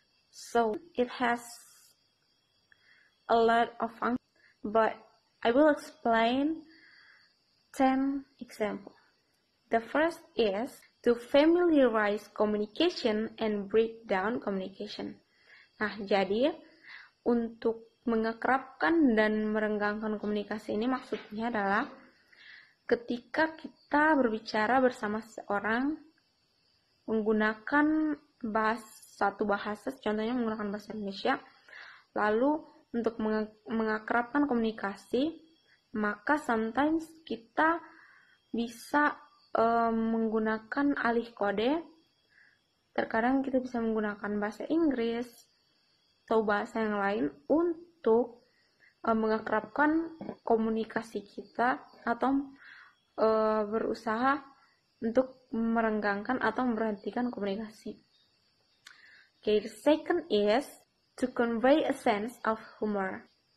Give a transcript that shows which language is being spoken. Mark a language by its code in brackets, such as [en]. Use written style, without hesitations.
[en] So it has a lot of functions, but I will explain 10 examples. The first is to familiarize communication and break down communication. [id] Nah, jadi untuk mengakrabkan dan merenggangkan komunikasi ini maksudnya adalah ketika kita berbicara bersama seseorang menggunakan satu bahasa, contohnya menggunakan bahasa Indonesia, lalu untuk mengakrabkan komunikasi, maka sometimes kita bisa menggunakan alih kode. Terkadang kita bisa menggunakan bahasa Inggris atau bahasa yang lain untuk mengakrabkan komunikasi kita atau berusaha untuk merenggangkan atau memberhentikan komunikasi. [en] Okay, the second is to convey a sense of humor.